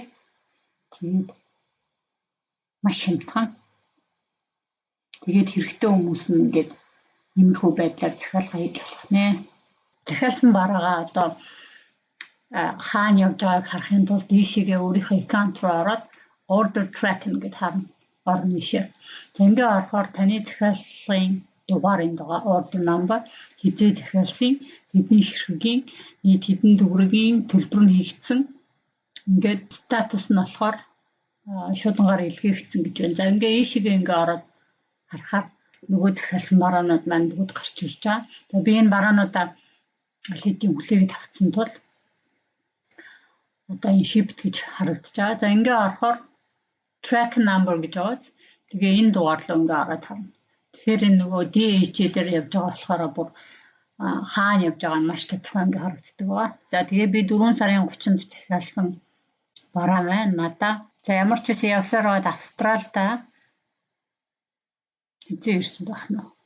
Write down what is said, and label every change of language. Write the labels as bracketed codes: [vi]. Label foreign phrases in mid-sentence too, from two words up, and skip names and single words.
[mn] Тэгээд маш хямдхан. Тэгээд хэрэгтэй хүмүүс нь ингээд иймэрхүү байдлаар захиалга хийж болох нэ. Захиалсан бараагаа одоо хаана явж байгааг харахын тулд дээшээгээ өөрийнхөө аккаунт руу ороод [en] order tracking [mn] гэдээ харна. Орно ийшээ. За ингээ орохоор таны захиалгын дугаар энд байгаа [en] order number, [mn] хизээ захиалсан, хэдэн ширхгийн, нийт хэдэн төгрөгийн төлбөр нь хийгдсэн. Ингээд статус нь болохоор шуудангаар илгээгдсэн гэж байна. За ингээ ийшээгээ ингээ ороод харахаар нөгөө захиалсан бараанууд маань бүгд гарч ирж байгаа. За би энэ бараануудаа аль хэдийн хүлээгээд авсан тул одоо энэ shipped гэж харагдаж байгаа. За ингээ орохоор [en] track number [mn] гэж байгаа. Тэгээ энэ дугаар руу ингээ ороод харна. Тэгэхээр энэ нөгөө DHL-ээр явж байгаа болохоор бүр хаана явж байгаа нь маш тодорхой ингээ харагддаг ба. За тэгээ би 4 сарын 30-нд захиалсан бараа маань надаа. За ямар ч үсэн явсаар бод Австралида хизээ ирсэн байх нь.